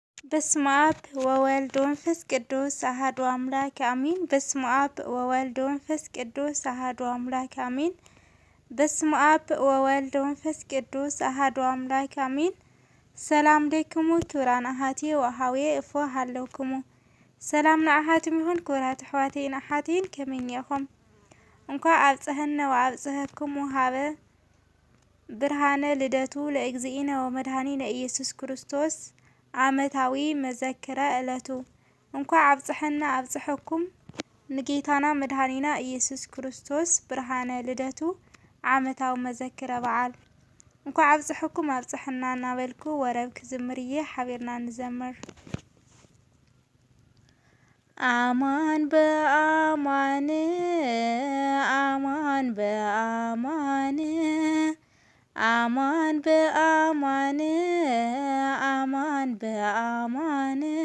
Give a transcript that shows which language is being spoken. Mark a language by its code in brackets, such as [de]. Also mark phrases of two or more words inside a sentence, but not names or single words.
[gez] በስመ አብ ወወልድ ወመንፈስ ቅዱስ አሐዱ አምላክ አሜን። በስመ አብ ወወልድ ወመንፈስ ቅዱስ አሐዱ አምላክ አሜን። በስመ አብ ወወልድ ወመንፈስ ቅዱስ አሐዱ አምላክ አሜን። ሰላም ለክሙ ክብራን አሐቲ ወአኀዌ እፎ [ti] ሃለውክሙ ሰላም ንአሐትም ይሁን ክብራት ኣሕዋተይን ኣሓቲን ከመይኒኹም እንኳ [gez] አብጽሐነ ወአብጽሐክሙ ሀበ ብርሃነ ልደቱ ለእግዚእነ ወመድኃኒነ ኢየሱስ ክርስቶስ ዓመታዊ መዘክረ ዕለቱ [ti] እንኳ አብጽሐና አብጽሐኩም [am] ንጌታና መድኃኒና [ti] ኢየሱስ ክርስቶስ ብርሃነ ልደቱ ዓመታዊ መዘክረ በዓል እንኳ አብጽሐኩም አብጽሐና እናበልኩ ወረብ ክዝምርዬ ሓቢርና ንዘምር። [gez] አማን በአማን አማን በአማን አማን በአማን አማን በአማን